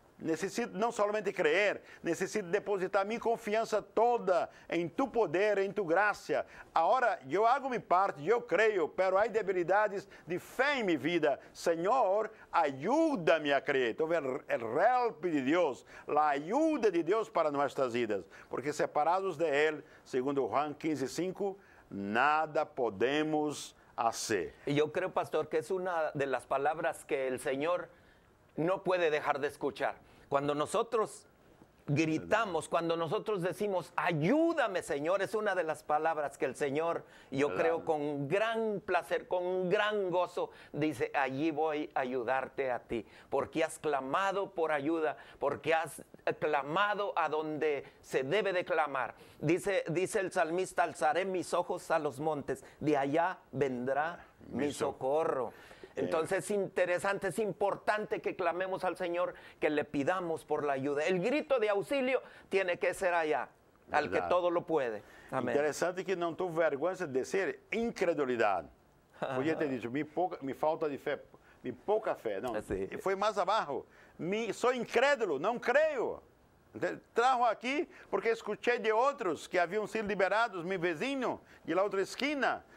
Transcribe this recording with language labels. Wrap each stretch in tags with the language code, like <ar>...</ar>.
<pt>Necessito não somente crer, necessito depositar minha confiança toda em tu poder, em tu graça. Agora, eu hago minha parte, eu creio, mas há debilidades de fé em minha vida. Senhor, ajuda-me a crer. Então, o help de Deus, a ajuda de Deus para nossas vidas. Porque separados de Ele, segundo Juan 15:5, nada podemos hacer.</pt> <es>Y yo creo, pastor, que es una de las palabras que el Señor no puede dejar de escuchar. Cuando nosotros gritamos, cuando nosotros decimos, ayúdame, Señor, es una de las palabras que el Señor, yo creo, con gran placer, con gran gozo, dice, allí voy a ayudarte a ti, porque has clamado por ayuda, porque has clamado a donde se debe de clamar. Dice el salmista, alzaré mis ojos a los montes, de allá vendrá mi socorro. Entonces es interesante, es importante que clamemos al Señor, que le pidamos por la ayuda. El grito de auxilio tiene que ser allá, al que todo lo puede.</es> <pt>Amém. Interessante que não tuve vergonha de dizer incredulidade. Podia ter dito, me falta de fé, me pouca fé. Não, foi mais abaixo. Sou incrédulo, não creio. Trago aqui porque escutei de outros que haviam sido liberados, meu vizinho, de la outra esquina.</pt>